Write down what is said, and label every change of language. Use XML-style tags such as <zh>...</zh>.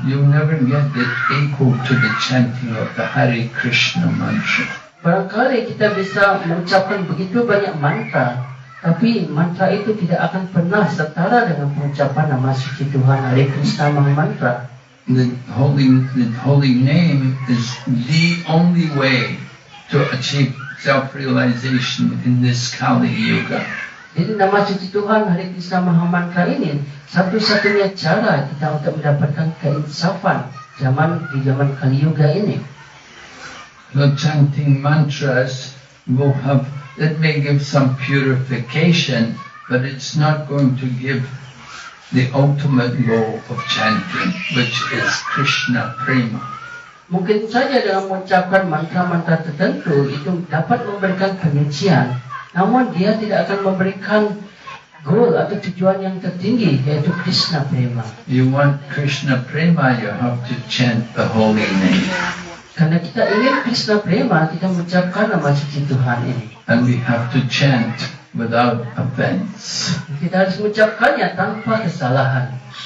<en>You never get it equal to the chanting of the Hare Krishna mantra.</en> <id>Barangkali kita bisa mengucapkan begitu banyak mantra, tapi mantra itu tidak akan pernah setara dengan pengucapan nama suci Tuhan Hare Krishna Maha Mantra.</id> <en>The holy name is the only way to achieve self-realization in this Kali Yuga.</en> <id>Jadi nama suci Tuhan Hare Krishna Maha Mantra ini satu-satunya cara kita untuk mendapatkan keinsafan di zaman Kali Yuga ini.</id> <en>The chanting mantras will have, it may give some purification, but it's not going to give the ultimate goal of chanting, which is Krishna Prema.</en> <id>Mungkin saja dalam mengucapkan mantra-mantra tertentu itu dapat memberikan penyucian, namun dia tidak akan memberikan goal atau tujuan yang tertinggi, yaitu Krishna Prema.</id> <en>You want Krishna Prema, you have to chant the holy name.</en> <id>Karena kita ingin Krishna Prema, kita mengucapkan nama suci Tuhan ini.</id> <en>And we have to chant without offense.</en> <id>Kita harus mengucapkannya tanpa kesalahan.</id>